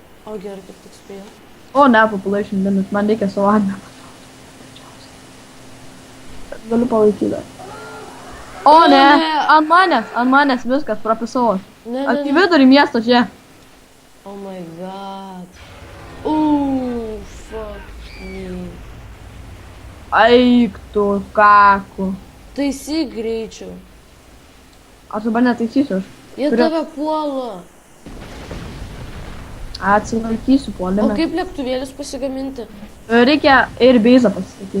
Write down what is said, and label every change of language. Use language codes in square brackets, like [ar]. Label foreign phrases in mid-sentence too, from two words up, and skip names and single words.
[lt] O gerai, kaip tik spėjau. O ne, [en] population limit, [lt] man reikia savo armiją. Galiu palaikyti dar. O ne, ant manęs viskas, prapisau. Ne. Į vidurį miesto čia. [en] Oh my god. Ooh, fuck me. [lt] Eik tu, kaku. Taisyk greičiau. Aš dabar netaisysiu, aš Jie tave puola. atsilaikysiu O puolime. kaip lėktuvėlius pasigaminti? Reikia airbase pasistatyti.